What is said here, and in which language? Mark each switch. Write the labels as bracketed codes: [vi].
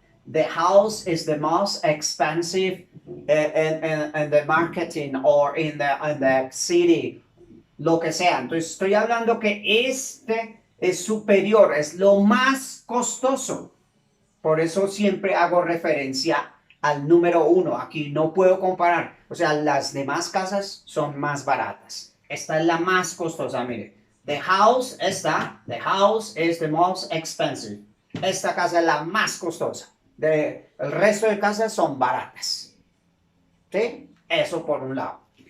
[en] The house is the most expensive in the marketing or in the city, [es] lo que sea. Entonces estoy hablando que este es superior, es lo más costoso. Por eso siempre hago referencia al número uno. Aquí no puedo comparar. O sea, las demás casas son más baratas. Esta es la más costosa, mire. [en] The house is the most expensive. [es] Esta casa es la más costosa. El resto de casas son baratas. ¿Sí? Eso por un lado.